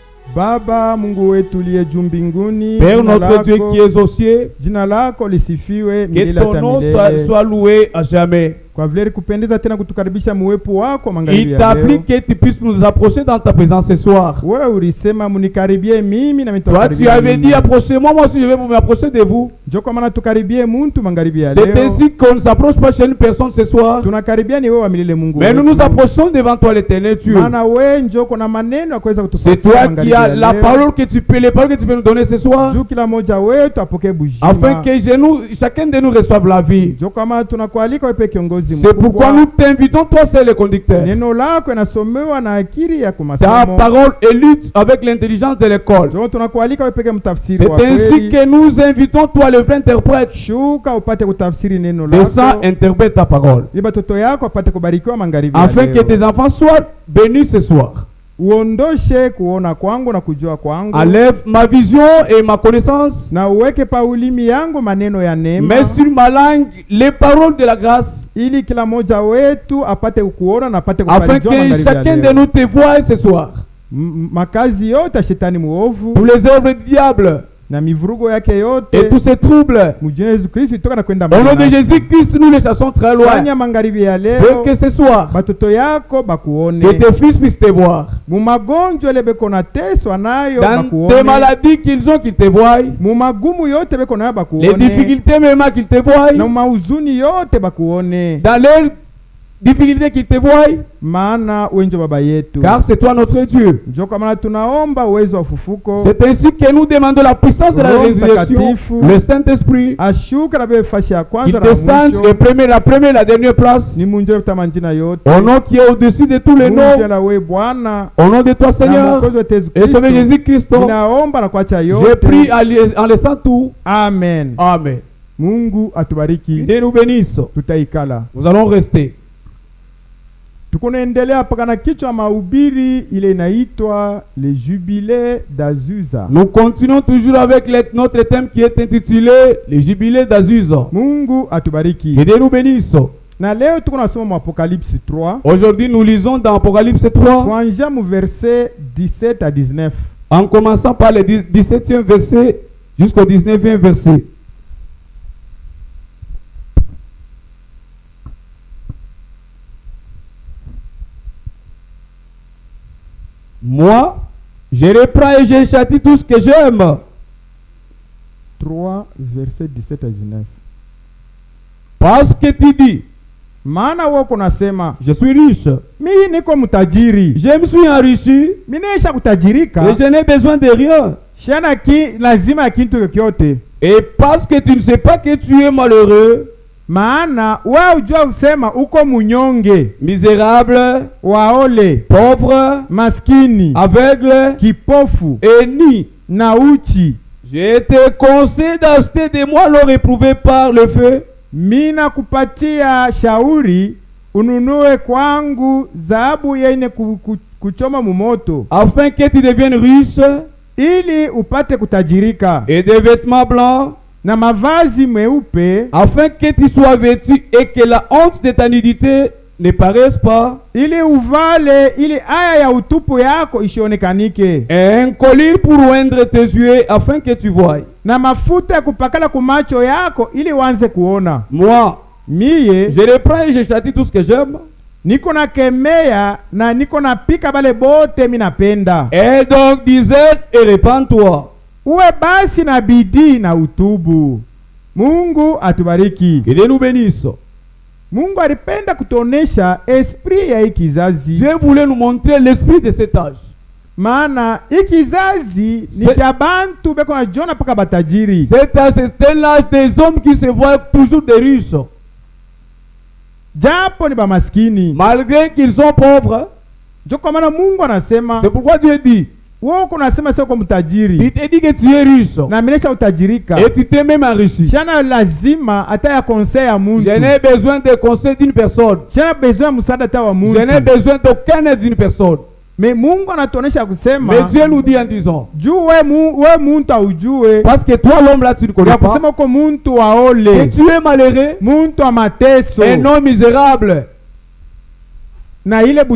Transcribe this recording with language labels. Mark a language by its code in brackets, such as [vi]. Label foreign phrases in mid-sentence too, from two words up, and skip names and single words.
[sw] Baba Mungu wetu uliye juu mbinguni, [fr] Père notre Dieu qui es aux cieux, [sw] jina lako lisifiwe [fr] que [sw] milele [fr] ton [sw] hata [fr] nom [sw] milele. [fr] soit loué à jamais. [sw] Kwa vile kupendeza tena kutukaribisha muwepo wako magharibi [fr] Il [sw] ya [fr] t'a plu [sw] leo. [fr] que tu puisses nous approcher dans ta présence ce soir. [sw] Wewe ulisema munikaribie mimi na [fr] Toi, [sw] mitakaribia. [fr] tu avais dit approchez-moi, moi aussi je vais vous m'approcher de vous. [sw] Ndio kwa maana tukaribie muntu magharibi ya [fr] C'est [sw] leo. [fr] ainsi qu'on ne s'approche pas chez une personne ce soir, [sw] Tunakaribia ni wewe wa milele Mungu. [fr] mais nous [sw] wetu. [fr] nous approchons devant toi l'éternel Dieu. [sw] Maana wewe ndio kuna maneno ya kuweza kutupatia. [fr] C'est toi [sw] magharibi [fr] qui as [sw] ya [fr] la [sw] leo. [fr] parole que tu peux, les paroles que tu peux nous donner ce soir, [sw] Juu kila moja wetu apokee bujima. [fr] afin que chacun de nous reçoive la vie. [sw] Ndio kwa maana tunakualika wewe kiongozi [fr] C'est pourquoi nous t'invitons, toi seul le conducteur. [sw] Neno lako inasomewa na akili ya [fr] Ta [sw] kumasomo. [fr] parole est lue avec l'intelligence de l'école. [sw] Ndio tunakualika wewe peke mtafsiri [fr] C'est [sw] wa [fr] ainsi [sw] kweli. [fr] que nous invitons, toi le vrai interprète, [sw] Shuka upate kutafsiri neno [fr] descends, [sw] lako. [fr] interprète ta parole, [sw] Ili batoto yako apate kubarikiwa magharibi ya [fr] afin que [sw] leo. [fr] tes enfants soient bénis ce soir. [sw] Uondoshe kuona kwangu na kujua kwangu. [fr] Enlève ma vision et ma connaissance, [sw] Na uweke pa ulimi yangu maneno ya neema. [fr] mets sur ma langue les paroles de la grâce, [sw] Ili kila moja wetu apate kukuona na apate [fr] afin [sw] kubarikiwa [fr] que [sw] magharibi ya [fr] chacun de [sw] leo. [fr] nous te voie ce soir. [sw] Makazi yote ya shetani muovu [fr] Tous les œuvres du diable [sw] na mivurugo yake [fr] et [sw] yote [fr] tous ces troubles, [sw] mjini Yesu Kristo itoka na kwenda [fr] au nom de [sw] mbali. [fr] Jésus-Christ, nous les chassons très loin. [sw] Fanya magharibi ya [fr] Veux [sw] leo [fr] que ce soir, [sw] batoto yako bakuone. [fr] que tes fils puissent te voir. [sw] Mumagonjwa ile beko na teswa nayo [fr] Dans tes [sw] bakuone. [fr] maladies qu'ils ont, qu'ils te voient. [sw] Mumagumu yote beko nayo [fr] Les [sw] bakuone. [fr] difficultés même qu'ils te voient. [sw] Na mauzuni yote bakuone. [fr] Dans leurs difficultés qu'ils te voient. [sw] Maana wenjo baba yetu. [fr] Car c'est toi notre Dieu. [sw] Njo kwa maana tunaomba uwezo wa ufufuko. [fr] C'est ainsi que nous demandons la puissance de la [sw] Roho [fr] résurrection. [sw] Mtakatifu. [fr] Le Saint-Esprit, [sw] Ashuka na bebe fasi ya [fr] qu'il [sw] kwanza na [fr] descende et [sw] mwisho. [fr] prenne la première, la dernière place. [sw] Ni munjo tamanjina yote. [fr] Au nom qui est au-dessus de tous les [sw] Mungu [fr] noms. [sw] la we Bwana. [fr] Au nom de toi, [sw] Na [fr] Seigneur. [sw] Mwokozi wetu Yesu [fr] Et Sauveur [sw] Kristo. [fr] Jésus-Christ. [sw] Ninaomba na kuacha [fr] J'ai [sw] yote. [fr] pris en laissant tout. [sw] Amen. [fr] Amen. [sw] Mungu atubariki. [fr] Dieu nous bénisse. [sw] Tutaikala. [fr] Nous allons rester. [sw] Tukunaendelea paka na kichwa mahubiri ile inaitwa [fr] le jubilé d'Azusa. Nous continuons toujours avec notre thème qui est intitulé le jubilé d'Azusa. [sw] Mungu atubariki. [fr] Que Dieu nous bénisse. [sw] Na leo tuko nasoma mu Apocalypse 3 [fr] Aujourd'hui, nous lisons dans Apocalypse 3, [sw] kuanzia mu [fr] verset 17 à 19. en commençant par le 17e verset jusqu'au 19e verset. Moi, je reprends et je châtie tout ce que j'aime. 3 verset 17 à 19. Parce que tu dis, [sw] Maana wako nasema, [fr] je suis riche, [sw] mimi niko mtajiri. [fr] je me suis enrichi [sw] Mimi nisha kutajirika. [fr] et je n'ai besoin de rien. [sw] Shana lazima ya kitu chochote. [fr] Et parce que tu ne sais pas que tu es malheureux, [sw] Maana wewe ujua kusema uko munyonge, [fr] misérable, [sw] waole, [fr] pauvre, [sw] maskini, [fr] aveugle [sw] kipofu [fr] et nu. [sw] na uchi. [fr] Je te conseille d'acheter de moi l'or éprouvé par le feu, [sw] Mina kupatia shauri ununue kwangu dhahabu yenye kuchoma mumoto, [fr] afin que tu deviennes riche, [sw] ili upate kutajirika, [fr] et des vêtements blancs, [sw] na mavazi meupe, [fr] afin que tu sois vêtu et que la honte de ta nudité ne paraisse pas, [sw] ili uvale, ili aya ya utupu yako isionekanike, [fr] et un collier pour oindre tes yeux afin que tu voies. [sw] na mafuta ya kupakala kumacho yako ili uanze kuona. [fr] Moi, [sw] Miye [fr] je reprends et je châtie tout ce que j'aime. [sw] niko na kemea na niko na pika bale bote minapenda. [fr] Et donc dis-elle et répands-toi. [sw] Uwe basi na bidii na utubu. Mungu atubariki. [fr] Que Dieu nous bénisse. [sw] Mungu alipenda kutuonesha esprit ya hii kizazi. [fr] Dieu voulait nous montrer l'esprit de cet âge. [sw] Maana hii kizazi ni kia bantu beko na jona paka batajiri. [fr] Cet âge, c'est l'âge des hommes qui se voient toujours des riches. [sw] Japo ni ba maskini. [fr] Malgré qu'ils sont pauvres. [sw] Ndio kwa maana Mungu anasema, [fr] C'est pourquoi Dieu dit, [sw] wewe uko nasema sio kwa mtajiri. [fr] tu te dis que tu es riche. [sw] Na minesha utajirika. [fr] Et tu t'es même enrichi. [sw] Shana lazima hata ya conseil ya Mungu. [fr] Je n'ai besoin de conseil d'une personne. [sw] Shana besoin msaada hata wa Mungu. [fr] Je n'ai besoin d'aucun aide d'une personne. [sw] Mais Mungu anatuonesha kusema, [fr] Mais Dieu nous dit en disant, [sw] juu we muntu aujue, [fr] parce que toi l'homme là tu ne connais [sw] ya [fr] pas, [sw] kusema uko muntu waole, [fr] et tu es malheureux, [sw] muntu wa mateso, [fr] un homme misérable, [sw] na ile butajiri buloko nabo,